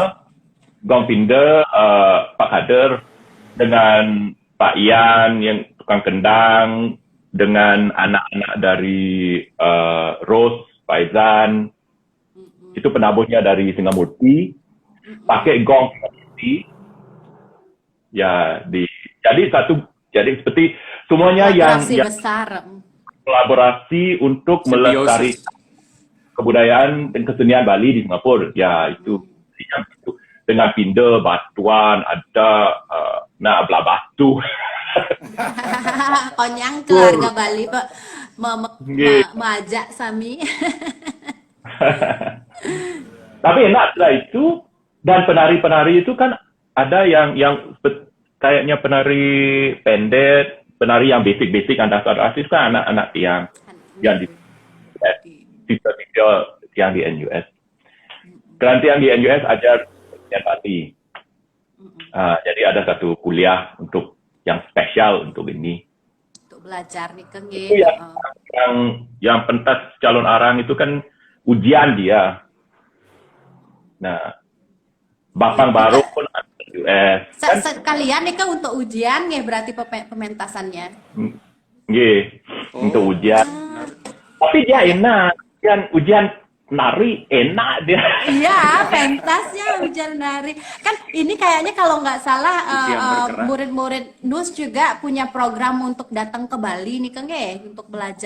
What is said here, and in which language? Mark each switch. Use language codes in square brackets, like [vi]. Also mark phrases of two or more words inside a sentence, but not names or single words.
[id] Gong Pinde, Pak Kader, dengan Pak Ian yang tukang kendang, dengan anak-anak dari Rose, Faizan, itu penabuhnya dari Singamurti, pakai gong Singamurti, ya jadi seperti semuanya yang Kolaborasi besar. kolaborasi untuk Simbiosis. melestarikan kebudayaan dan kesenian Bali di Singapura. Ya itu dengan Pinde, Batuan, ada Belah Batu. Konyang keluarga Bali Pak Nggih. [ban] majak sami. [id] Tapi enak setelah itu, dan penari-penari itu kan ada yang kayaknya penari pendek, penari yang basic-basic dasar itu kan anak-anak yang di tiga yang di NUS. Kemudian yang di NUS ajar kesenian Bali. Jadi ada satu kuliah untuk yang spesial untuk ini. Untuk belajar nih Kang Itu yang pentas calon arang itu kan ujian dia. Nah, Bapang Baru pun ada US. Kan Sekalian nih Kang untuk ujian nih berarti pementasannya. nggih, untuk ujian. Tapi dia enak. Ujian nari enak dia. Iya, pentasnya ujian nari. Kan ini kayaknya kalau nggak salah Ujian bergerak. murid-murid NUS juga punya program untuk datang ke Bali nih Kang ya, untuk belajar